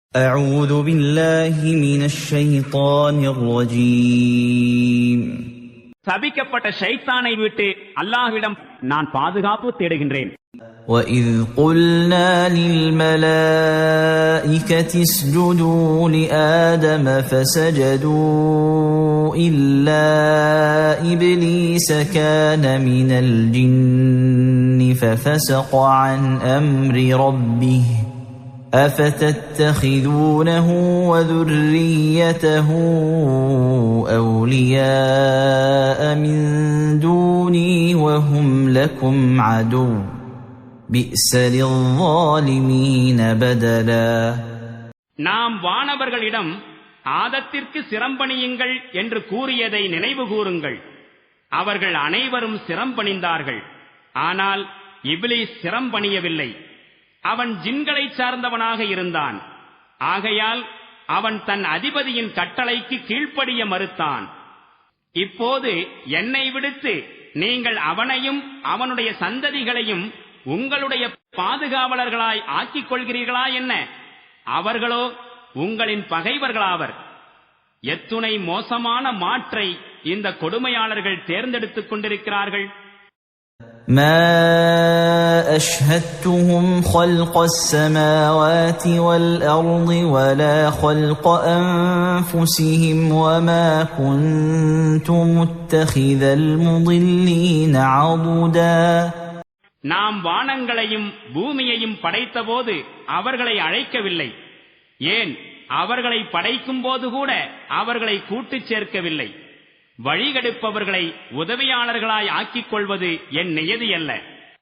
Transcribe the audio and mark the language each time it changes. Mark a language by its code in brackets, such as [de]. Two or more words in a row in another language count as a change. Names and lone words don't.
[ar] أعوذ بالله من الشيطان الرجيم. [ta] சபிக்கப்பட்ட ஷைத்தானை விட்டு அல்லாஹ்விடம் நான் பாதுகாப்பு தேடுகின்றேன். [ar] وَإِذْ قُلْنَا لِلْمَلَائِكَةِ اسْجُدُوا لِآدَمَ فَسَجَدُوا إِلَّا إِبْلِيسَ كَانَ مِنَ الْجِنِّ فَفَسَقَ عَنْ أَمْرِ رَبِّهِ أَفَتَتَّخِذُونَهُ وَذُرِّيَّتَهُ أَوْلِيَاءَ مِنْ دُونِي وَهُمْ لَكُمْ عَدُوٌّ بِئْسَ لِلظَّالِمِينَ بَدَلًا. [ta] நாம் வானவர்களிடம் ஆதத்திற்கு சிரம்பணியுங்கள் என்று கூறியதை நினைவு கூறுங்கள். அவர்கள் அனைவரும் சிரம்பணிந்தார்கள். ஆனால் இப்லீஸ் சிரம்பணியவில்லை. அவன் ஜின்களைச் சார்ந்தவனாக இருந்தான். ஆகையால் அவன் தன் அதிபதியின் கட்டளைக்கு கீழ்ப்படிய மறுத்தான். இப்போது என்னை விடுத்து நீங்கள் அவனையும் அவனுடைய சந்ததிகளையும் உங்களுடைய பாதுகாவலர்களாய் ஆக்கிக் கொள்கிறீர்களா என்ன? அவர்களோ உங்களின் பகைவர்களாவர். எத்துணை மோசமான மாற்றை இந்த கொடுமையாளர்கள் தேர்ந்தெடுத்துக் கொண்டிருக்கிறார்கள். [ar] ما أشهدتهم خلق السماوات والأرض ولا خلق أنفسهم وما كنت متخذ المضلين عضدا. [ta] நாம் வானங்களையும் பூமியையும் படைத்தபோது அவர்களை அழைக்கவில்லை. ஏன், அவர்களை படைக்கும் போது கூட அவர்களை கூட்டுச் சேர்க்கவில்லை. வழிகெடுப்பவர்களை உதவியாளர்களாய் ஆக்கிக் கொள்வது என் நியதி அல்ல.